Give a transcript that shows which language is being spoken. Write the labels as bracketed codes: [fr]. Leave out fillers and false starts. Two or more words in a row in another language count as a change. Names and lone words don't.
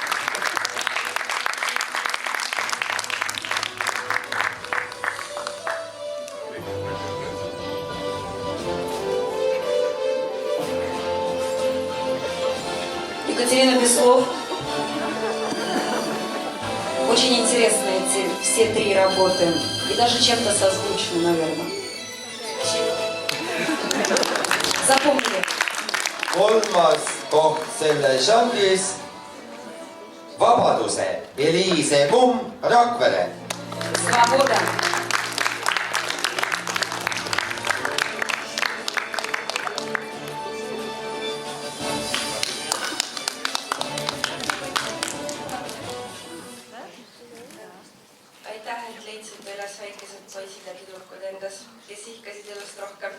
[ru] Екатерина без слов. Очень интересны эти все 3 работы. И даже чем-то созвучны, наверное. Запомнили. 3. [et] koht selle žanris Vabaduse Eliise Kumm Rakvere. Svoboda. Aitäh, et leidsid üles väikesed poisid ja tüdrukud endas, kes ihkasid elust rohkem.